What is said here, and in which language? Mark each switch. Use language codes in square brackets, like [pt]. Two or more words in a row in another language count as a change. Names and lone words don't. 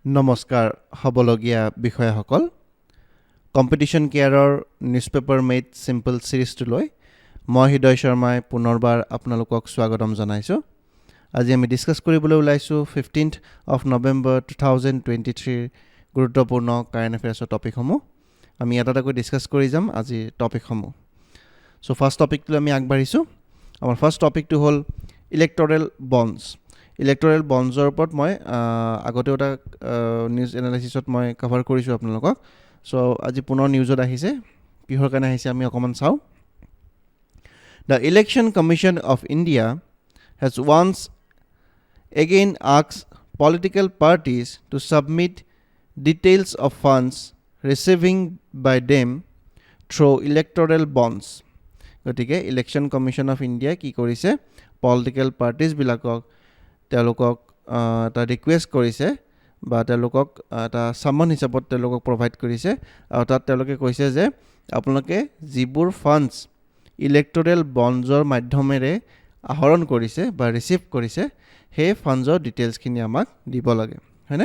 [as] নমস্কাৰ হবলগীয়া বিষয়াসকল কম্পিটিশন কেয়াৰৰ নিউজপেপাৰ মেড সিম্পল সিৰিজটোলৈ মই হৃদয় শৰ্মাই পুনৰবাৰ আপোনালোকক স্বাগতম জনাইছো। আজি আমি ডিসকাস কৰিবলৈ ওলাইছো 15th of November 2023 গুৰুত্বপূৰ্ণ [en] current affairsৰ [as] টপিকসমূহ আমি এটাকৈ ডিসকাস কৰি যাম আজি টপিকসমূহ। [en] so first topicটো [as] আমি আগবাঢ়িছো। আমাৰ [en] first topicটো [as] হ'ল [en] electoral bonds. electoral bondsৰ [as] ওপৰত মই আগতে এটা [en] news analysisত [as] মই কভাৰ কৰিছো আপোনালোকক। সো আজি পুনৰ নিউজত আহিছে, কিহৰ কাৰণে আহিছে আমি অকমান চাও। [en] The Election Commission of India has once again asked political parties to submit details of funds receiving by them through electoral bonds. [as] গতিকে [en] Election Commission of India [as] কি কৰিছে, [en] political parties [as] বিলাকক তেওঁলোকক এটা ৰিকুৱেষ্ট কৰিছে বা তেওঁলোকক এটা সামন হিচাপত তেওঁলোকক প্ৰভাইড কৰিছে আৰু তাত তেওঁলোকে কৈছে যে আপোনালোকে যিবোৰ ফাণ্ডছ [en] electoral bondৰ [as] মাধ্যমেৰে আহৰণ কৰিছে বা ৰিসিভ কৰিছে সেই ফাণ্ডৰ ডিটেইলছখিনি আমাক দিব লাগে, হয়নে?